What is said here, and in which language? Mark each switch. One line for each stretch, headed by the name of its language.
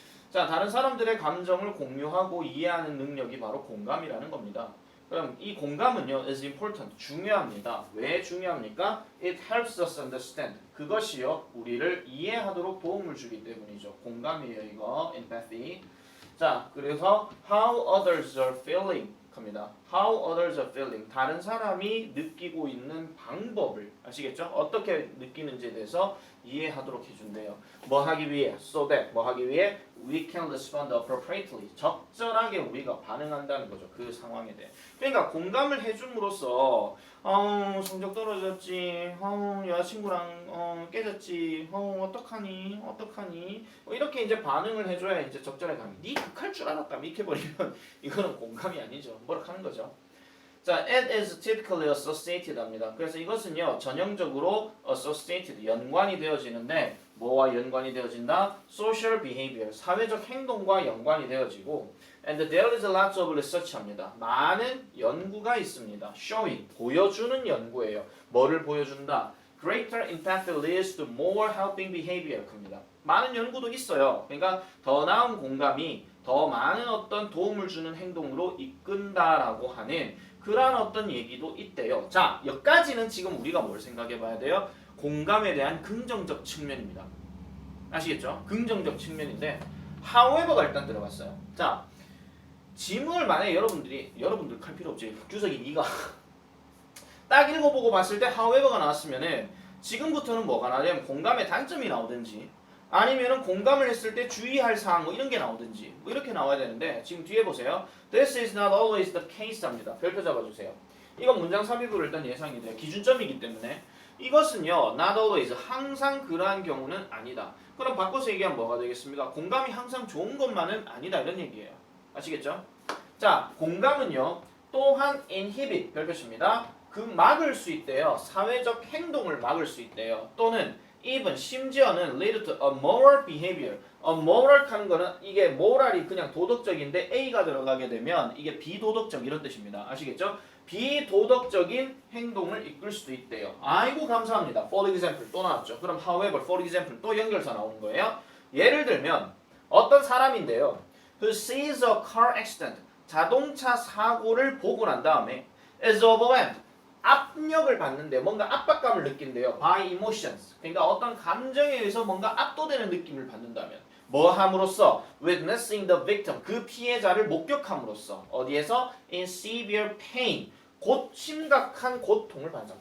Korean: 자, 다른 사람들의 감정을 공유하고 이해하는 능력이 바로 공감이라는 겁니다. 그럼 이 공감은요,
English: is important,
Korean: 중요합니다. 왜 중요합니까?
English: It helps us understand.
Korean: 그것이요, 우리를 이해하도록 도움을 주기 때문이죠. 공감이에요, 이거. empathy.
English: 자, 그래서 how others are feeling 합니다. How others are feeling.
Korean: 다른 사람이 느끼고 있는 방법을 아시겠죠? 어떻게 느끼는지에 대해서 이해하도록 해준대요. 뭐 하기 위해?
English: So that
Korean: 뭐 하기 위해?
English: We can respond appropriately.
Korean: 적절하게 우리가 반응한다는 거죠. 그 상황에 대해. 그러니까 공감을 해줌으로써 성적 떨어졌지, 여자친구랑 깨졌지, 어떡하니 뭐 이렇게 이제 반응을 해줘야 이제 적절하게 가면 니 극할 줄 알았다 이렇게 버리면 이거는 공감이 아니죠. 뭐라 하는 거죠.
English: 자, it is typically associated 합니다.
Korean: 그래서 이것은요, 전형적으로 associated, 연관이 되어지는데 뭐와 연관이 되어진다?
English: social behavior,
Korean: 사회적 행동과 연관이 되어지고
English: and there is lots of research 합니다.
Korean: 많은 연구가 있습니다. showing, 보여주는 연구예요. 뭐를 보여준다?
English: greater empathy leads to more helping behavior 합니다.
Korean: 많은 연구도 있어요. 그러니까 더 나은 공감이 더 많은 어떤 도움을 주는 행동으로 이끈다라고 하는 그런 어떤 얘기도 있대요. 자, 여기까지는 지금 우리가 뭘 생각해 봐야 돼요? 공감에 대한 긍정적 측면입니다. 아시겠죠? 긍정적 측면인데 however가 일단 들어갔어요. 자, 지문을 만약에 여러분들 할 필요 없지. 규석이 네가 딱 읽어보고 봤을 때 however가 나왔으면은 지금부터는 뭐가 나냐면 공감의 단점이 나오든지 아니면은 공감을 했을 때 주의할 사항 뭐 이런 게 나오든지 뭐 이렇게 나와야 되는데 지금 뒤에 보세요.
English: This is not always the case 합니다.
Korean: 별표 잡아주세요. 이건 문장 삽입으로 일단 예상이 돼요. 기준점이기 때문에 이것은요, not always, 항상 그러한 경우는 아니다. 그럼 바꿔서 얘기하면 뭐가 되겠습니까? 공감이 항상 좋은 것만은 아니다 이런 얘기예요. 아시겠죠? 자, 공감은요, 또한 inhibit, 별표입니다. 그 막을 수 있대요. 사회적 행동을 막을 수 있대요.
English: 또는 even, 심지어는 lead to immoral behavior.
Korean: immoral 하는 거는 이게 moral이 그냥 도덕적인데 A가 들어가게 되면 이게 비도덕적 이런 뜻입니다. 아시겠죠? 비도덕적인 행동을 이끌 수도 있대요. 아이고 감사합니다. For example 또 나왔죠. 그럼 however, for example 또 연결사 나오는 거예요. 예를 들면 어떤 사람인데요.
English: Who sees a car accident,
Korean: 자동차 사고를 보고 난 다음에
English: is overwhelmed,
Korean: 압력을 받는데 뭔가 압박감을 느낀대요.
English: by emotions.
Korean: 그러니까 어떤 감정에 의해서 뭔가 압도되는 느낌을 받는다면 뭐 함으로써
English: witnessing the victim
Korean: 그 피해자를 목격함으로써 어디에서
English: in severe pain
Korean: 곧 심각한 고통을 받는 사람.